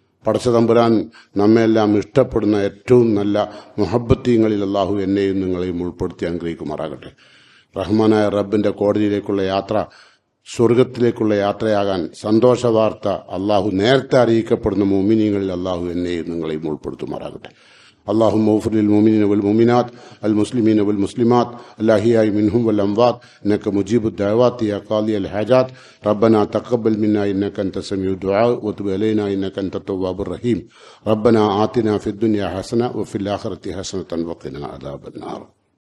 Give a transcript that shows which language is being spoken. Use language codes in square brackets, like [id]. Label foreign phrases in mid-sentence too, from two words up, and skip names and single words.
[ml] പടച്ച തമ്പുരാൻ നമ്മെല്ലാം ഇഷ്ടപ്പെടുന്ന ഏറ്റവും നല്ല മുഹബ്ബത്തീങ്ങളിൽ അള്ളാഹു എന്നെയും നിങ്ങളെയും ഉൾപ്പെടുത്തി അനുഗ്രഹിക്കുമാറാകട്ടെ. റഹ്മാനായ റബ്ബിന്റെ കോടതിയിലേക്കുള്ള യാത്ര സ്വർഗത്തിലേക്കുള്ള യാത്രയാകാൻ സന്തോഷ വാർത്ത അള്ളാഹു നേരത്തെ അറിയിക്കപ്പെടുന്ന മുഅ്മിനീങ്ങളിൽ അള്ളാഹു എന്നെയും നിങ്ങളെയും ഉൾപ്പെടുത്തുമാറാകട്ടെ. [ar] اللهم اغفر للمؤمنين والمؤمنات المسلمين والمسلمات الأحياء منهم والأموات إنك مجيب الدعوات يا قاضي الحاجات ربنا تقبل منا إنك أنت السميع الدعاء وتب علينا إنك أنت التواب الرحيم ربنا آتنا في الدنيا حسنة وفي الآخرة حسنة وقنا عذاب النار.